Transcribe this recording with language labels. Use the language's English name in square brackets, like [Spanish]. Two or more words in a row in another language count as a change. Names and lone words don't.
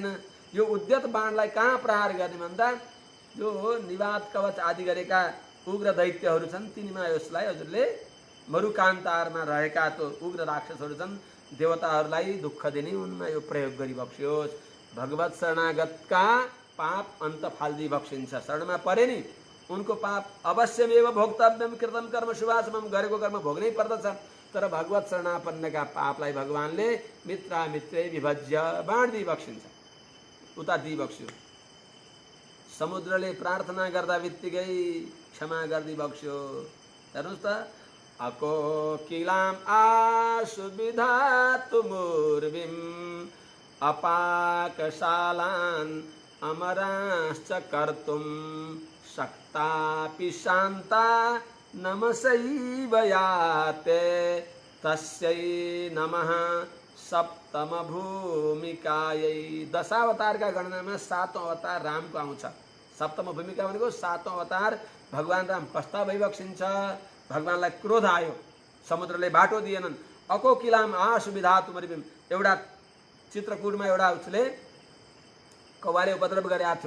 [Nepali] यो उद्यत बाणलाई कहाँ प्रहार गर्ने भन्दा जो निवात कवच आदि गरेका उग्र दैत्यहरू छन् तिनीमा यसलाई हजुरले मरुकान्तारमा रहेका त्यो उग्र राक्षसहरू छन्, देवताहरूलाई दुःख दिने उनमा यो प्रयोग गरिबक्स्योस्। भगवत शरणागतका पाप अन्त फाल्दी बक्सिन्छ। शरणमा परे नि उनको पाप [Sanskrit] अवश्यमेव भोक्तव्यम कृतम कर्म शुभाशुभम, [Nepali] गरेको कर्म भोग्नै पर्दछ। तर भगवत शरणापन्नका पापलाई भगवानले [Sanskrit] मित्रा मित्रै विभज्य [Nepali] बाँड्दी बक्सिन्छ, उता दिइबक्स्यो। समुद्रले प्रार्थना गर्दा बित्तिकै क्षमा गर्दी बक्स्यो। हेर्नुहोस् त, [Sanskrit] अकोकिलाम आसुविधा तुमुर्विम अपाकशालान अमराश्च कर्तुम शक्तापि शान्ता नमसैव याते तस्यै नमः सप्तम भूमिकायै। [Nepali] 10 अवतारका गणनामा 7औं अवतार रामको आउँछ। सप्तम भूमिका भनेको सातौं अवतार भगवान राम कस्ता भइबक्सिन्छ। भगवानलाई क्रोध आयो, समुद्रले बाटो दिएनन्। [Sanskrit] अको किलाम आसुविधा तुमरिबिम, [Nepali] एउटा चित्रकूटमा एउटा उसले कौवाले उपद्रव गरेको थियो।